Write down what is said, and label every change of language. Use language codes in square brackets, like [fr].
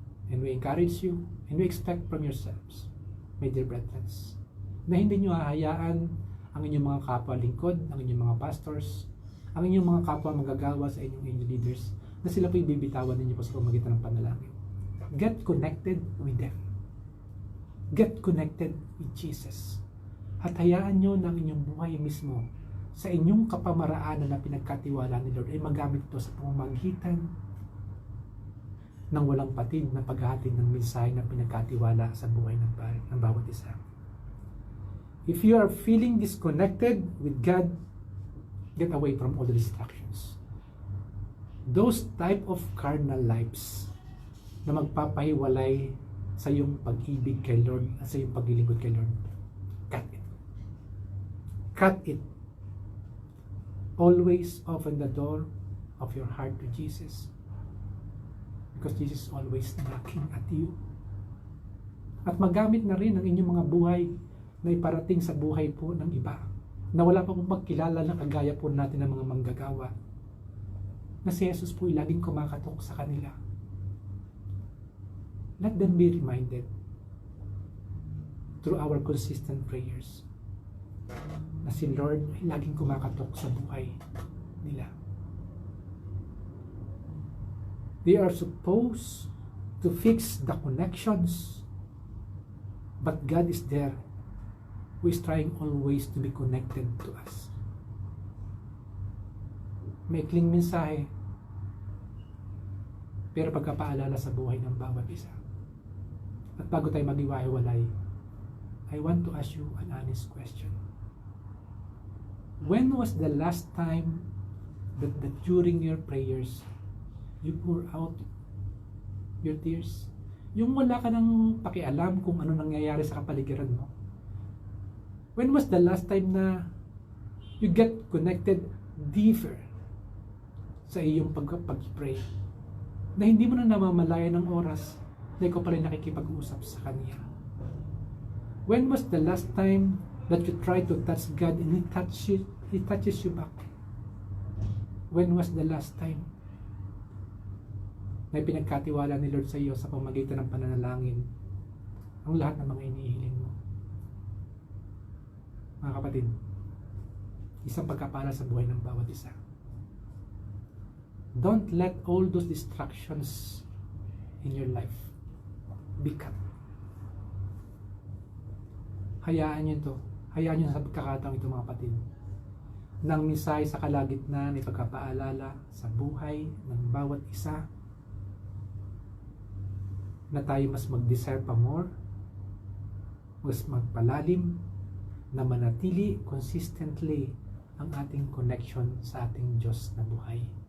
[en] And we encourage you, and we expect from yourselves, my dear brethren, [tl] na hindi nyo hahayaan ang inyong mga kapwa lingkod, ang inyong mga pastors, ang inyong mga kapwa magagawa sa inyong leaders, na sila po ibibitawan ninyo po sa pamagitan ng panalangin. [en] Get connected with them. Get connected with Jesus. [tl] At hayaan nyo na ang inyong buhay mismo sa inyong kapamaraanan na pinagkatiwala ni Lord ay magamit ito sa pamamagitan ng walang patid na paghahatid ng mensahe na pinagkatiwala sa buhay ng bawat isa. [en] If you are feeling disconnected with God, get away from all the distractions. Those type of carnal lives [tl] na magpapahiwalay sa iyong pag-ibig kay Lord at sa iyong paglilingkod kay Lord, [en] cut it. Cut it. Always open the door of your heart to Jesus, because Jesus is always knocking at you. [tl] At magamit na rin ang inyong mga buhay na iparating sa buhay po ng iba na wala pa pong magkilala na kagaya po natin ng mga manggagawa, na si Jesus po ay laging kumakatok sa kanila. [en] Let them be reminded through our consistent prayers [tl] na si Lord ay laging kumakatok sa buhay nila. [en] They are supposed to fix the connections, but God is there, who is trying always to be connected to us. [tl] Maikling mensahe, pero pagkapaalala sa buhay ng bawat isa. At bago tayo mag-iwahiwalay, [en] I want to ask you an honest question. When was the last time that during your prayers, you pour out your tears? [tl] Yung wala ka nang pakialam kung ano nangyayari sa kapaligiran mo. [en] When was the last time na you get connected deeper [tl] sa iyong pag-pray? Na hindi mo na namamalayan ng oras na ikaw pa rin nakikipag-usap sa Kanya. [en] When was the last time that you try to touch God and He touches you back? [tl] When was the last time na pinagkatiwala ni Lord sa iyo sa pamamagitan ng pananalangin ang lahat ng mga inihiling mo? Mga kapatid, isang pagkapala sa buhay ng bawat isa. [en] Don't let all those distractions in your life be cut. [tl] Hayaan nyo ito. Hayaan nyo sa pagkakataong ito, mga kapatid, ng mensahe sa kalagitnaan ay pagkapaalala sa buhay ng bawat isa na tayo mas mag-desire pa more, mas magpalalim, na manatili consistently ang ating connection sa ating Diyos na buhay.